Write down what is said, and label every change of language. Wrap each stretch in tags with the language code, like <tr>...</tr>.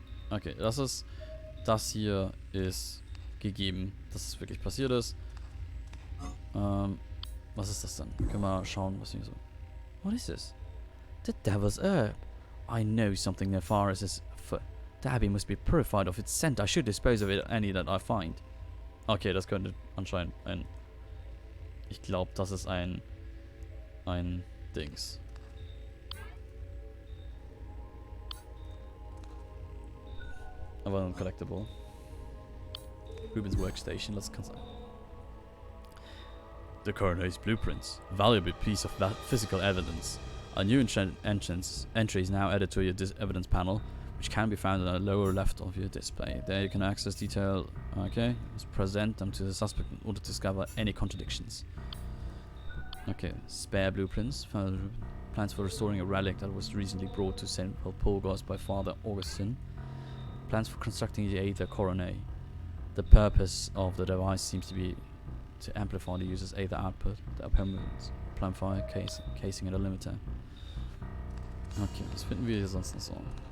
<de>okay, das hier ist gegeben, dass es wirklich passiert ist. Was ist das denn? Können wir schauen, was hier so...</de> <en>What is this? The devil's herb. I know something nefarious is afoot. The abbey must be purified of its scent. I should dispose of it any that I find.</en> <de>Okay, das könnte anscheinend ein... Ich glaube, das ist ein Dings. Aber ein Collectible.</de> <en>Ruben's workstation, let's consider. The coroner's blueprints. Valuable piece of physical evidence. A new entry is now added to your evidence panel, which can be found in the lower left of your display. There you can access detail. Okay, let's present them to the suspect in order to discover any contradictions. Okay, spare blueprints. Plans for restoring a relic that was recently brought to St. Paulgos by Father Augustine. Plans for constructing the Aether Coronet. The purpose of the device seems to be to amplify the user's either output, the opponent's amplifier, casing and a limiter.</en> <de>Okay, was finden wir hier sonst noch so?</de>